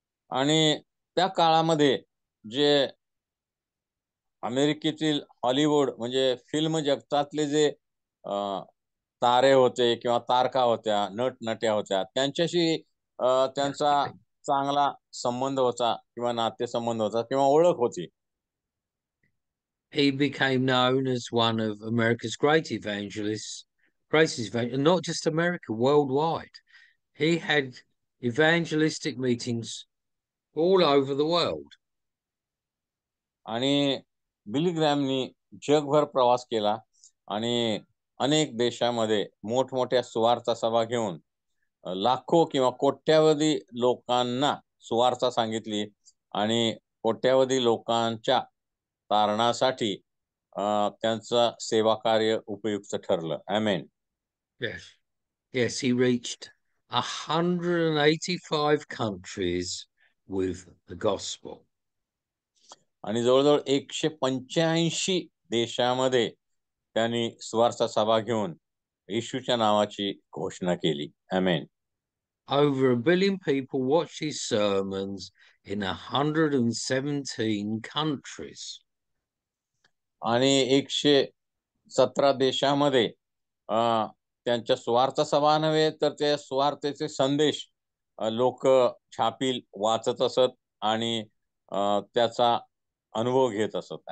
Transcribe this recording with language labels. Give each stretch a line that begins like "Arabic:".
Marathi: आणि त्या काळामध्ये जे अमेरिकेतील हॉलिवूड म्हणजे फिल्म जगतातले जे तारे होते किंवा तारका होत्या, नट-नट्या होत्या, त्यांच्याशी त्यांचा चांगला संबंध होता किंवा नातेसंबंध होता किंवा ओळख होती.
English: He became known as one of America's greatest evangelists, and not just America, worldwide. He had evangelistic meetings all over the world.
Marathi: आणि बिली ग्रॅमनी जगभर प्रवास केला आणि अनेक देशामध्ये मोठमोठ्या सुवार्थ सभा घेऊन लाखो किंवा कोट्यावधी लोकांना सुवार्थ सांगितली आणि कोट्यावधी लोकांच्या तारणासाठी त्यांचं सेवा कार्य उपयुक्त ठरलं. आमेन.
English: Yes, he reached 185 countries with the gospel.
Marathi: आणि जवळजवळ 185 देशामध्ये त्यांनी सुवार्थ सभा घेऊन येशूच्या नावाची घोषणा केली. आमेन.
English: Over 1 billion people watched his sermons in 117 countries.
Marathi: आणि 117 देशामध्ये त्यांच्या स्वार्थ सभा नव्हे तर त्या स्वार्थेचे संदेश लोक छापील वाचत असत आणि त्याचा अनुभव घेत असत.